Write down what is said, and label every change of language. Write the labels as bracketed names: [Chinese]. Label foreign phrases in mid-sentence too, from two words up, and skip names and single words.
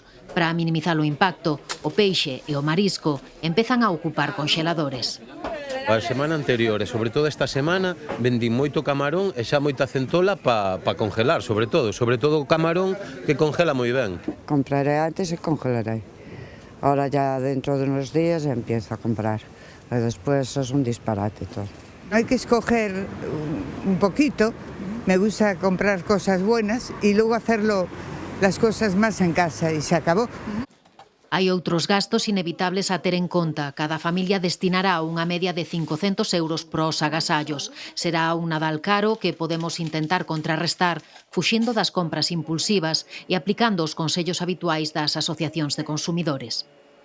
[Galician] Para minimizar o impacto, o peixe e o marisco empezan a ocupar conxeladores. A semana anterior e sobre todo esta semana vendín moito camarón e xa moita centola pa congelar, sobre todo o camarón que congela moi ben. Compraré antes e congelaré. [Spanish] Ahora ya dentro de unos días empiezo a comprar. Y después es un disparate todo. Hay que escoger un poquito, me gusta comprar cosas buenas y luego hacerlo las cosas más en casa y se acabó. [Galician] Hai outros gastos inevitables a ter en conta. Cada familia destinará unha media de 500 euros pros agasallos. Será un Nadal caro que podemos intentar contrarrestar fuxindo das compras impulsivas e aplicando os consellos habituais das asociacións de consumidores.